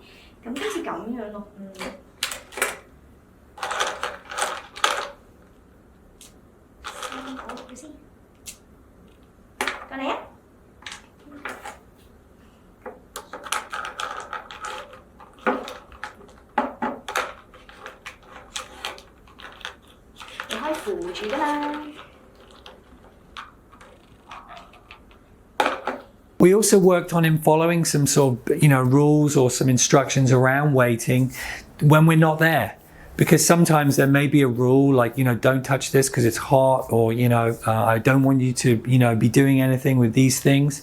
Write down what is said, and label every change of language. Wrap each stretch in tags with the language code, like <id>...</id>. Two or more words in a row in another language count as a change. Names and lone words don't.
<yue>咁今次咁樣咯，好先，過嚟啊！你可以扶住㗎嘛。</yue> <en>We also worked on him following some sort of, rules or some instructions around waiting when we're not there. Because sometimes there may be a rule like, don't touch this because it's hot, or, I don't want you to, be doing anything with these things.</en>